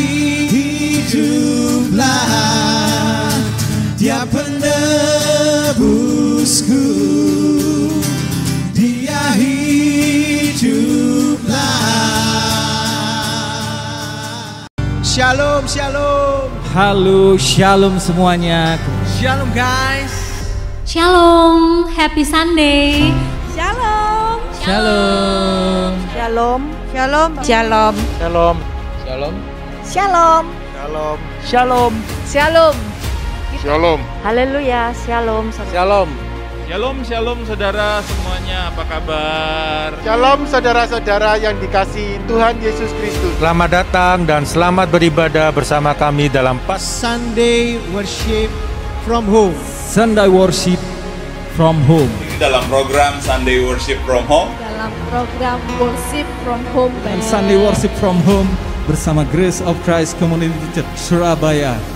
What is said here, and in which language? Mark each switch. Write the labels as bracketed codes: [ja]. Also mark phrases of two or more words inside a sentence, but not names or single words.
[id] hiduplah, dia penebusku, dia hiduplah. Shalom, shalom. Halo, shalom semuanya. Shalom guys. Shalom, [en] happy Sunday. [id] Shalom. Shalom. Shalom. Shalom. Shalom. Shalom. Shalom. Shalom. Shalom. Shalom. Shalom. Haleluya. Shalom. Shalom. Shalom, shalom saudara semuanya, apa kabar? Shalom saudara-saudara yang dikasihi Tuhan Yesus Kristus. Selamat datang dan selamat beribadah bersama kami dalam Sunday worship from home. Sunday worship from home. Dalam program Sunday Worship from Home. Dalam program Worship from Home. Dan Sunday worship from home bersama Grace of Christ Community Church Surabaya.